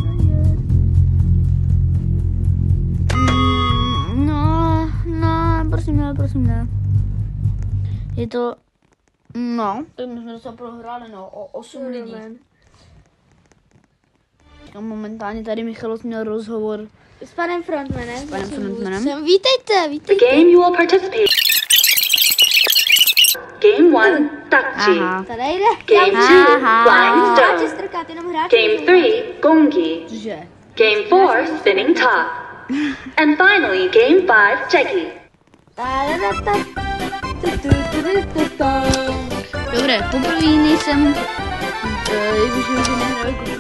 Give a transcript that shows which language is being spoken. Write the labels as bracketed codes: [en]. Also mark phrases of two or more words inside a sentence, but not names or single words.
[cs] No, prosím ne. Je to, no, tak my jsme docela prohráli, no, o 8 lidí. A momentálně tady Michalos měl rozhovor S panem frontmanem. Vítejte. [en] The game you will participate. Game 1, Takji. [cs] Aha. Tady jde. [en] Game 2, Flying [cs] Hráče [en] Stone. [cs] strkat, jenom hráče. [en] Game 3, Gongi. [cs] Cože? [en] Game 4, Spinning Top. And finally, Game 5, Jackie. [cs] Dobré, poprvé nejsem, jakože už nehraju